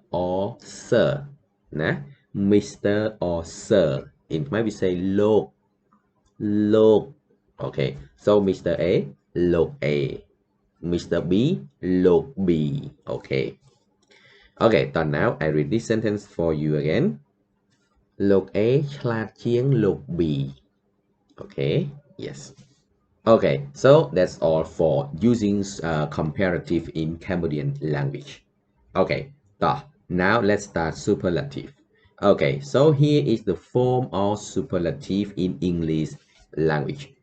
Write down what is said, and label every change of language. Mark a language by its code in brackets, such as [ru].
[en] or Sir. Nah? Mr. or Sir. In Khmer we say លោក លោក. Okay, so Mr. A, លោក A. Mr. B, លោក B. Okay. Okay, so now I read this sentence for you again. [km] លោក A ឆ្លាតជាងលោក B. [en] Okay, yes. Okay, so that's all for using comparative in Cambodian language. Okay, now let's start superlative. Okay, so here is the form of superlative in English language.